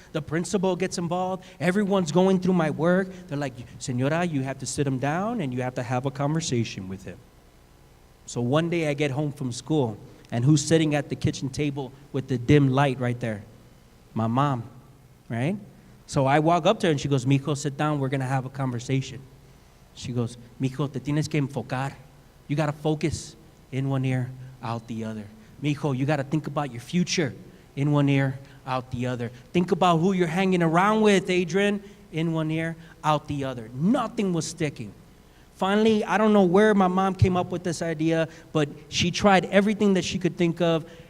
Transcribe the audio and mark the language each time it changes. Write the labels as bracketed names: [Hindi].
[English] The principal gets involved. Everyone's going through my work. They're like, Senora, you have to sit him down and you have to have a conversation with him. So one day I get home from school, and who's sitting at the kitchen table with the dim light right there? My mom, right? So I walk up to her and she goes, Mijo, sit down, we're gonna have a conversation. [Spanish] She goes, Mijo, te tienes que enfocar. [English] You gotta focus in one ear, out the other. Mijo, you gotta think about your future. In one ear, out the other. Think about who you're hanging around with, Adrian. In one ear, out the other. Nothing was sticking. Finally, I don't know where my mom came up with this idea, but she tried everything that she could think of.